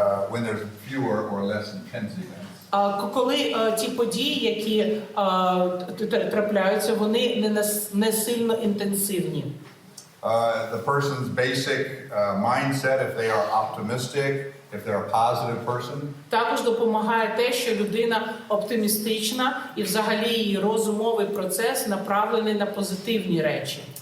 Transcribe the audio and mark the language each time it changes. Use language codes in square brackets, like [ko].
[en] When there's fewer or less intense events. [uk] Коли ті події, які трапляються, вони не сильно інтенсивні. [en] The person's basic mindset, if they are optimistic, if they're a positive person. [uk] Також допомагає те, що людина оптимістична і взагалі її розумовий процес направлений на позитивні речі.